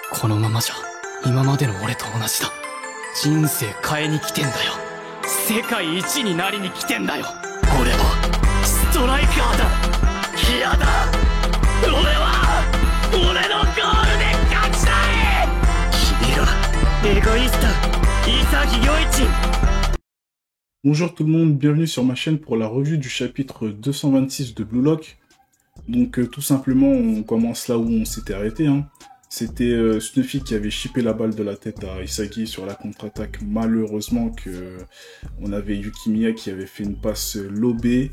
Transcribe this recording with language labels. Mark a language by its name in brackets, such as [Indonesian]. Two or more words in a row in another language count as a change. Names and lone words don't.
[Japanese] このままじゃ今までの俺と同じだ。人生変えに来てんだよ。世界一になりに来てんだよ。俺はストライカーだ。嫌だ。俺は俺のゴールで勝ちたい。君がエゴイスト潔良一。 [French] Bonjour tout le monde, bienvenue sur ma chaîne pour la revue du chapitre 226 de Blue Lock. Donc tout simplement on commence là où on s'était arrêté. C'était Snuffy qui avait chippé la balle de la tête à Isagi sur la contre-attaque. Malheureusement que on avait Yukimiya qui avait fait une passe lobée.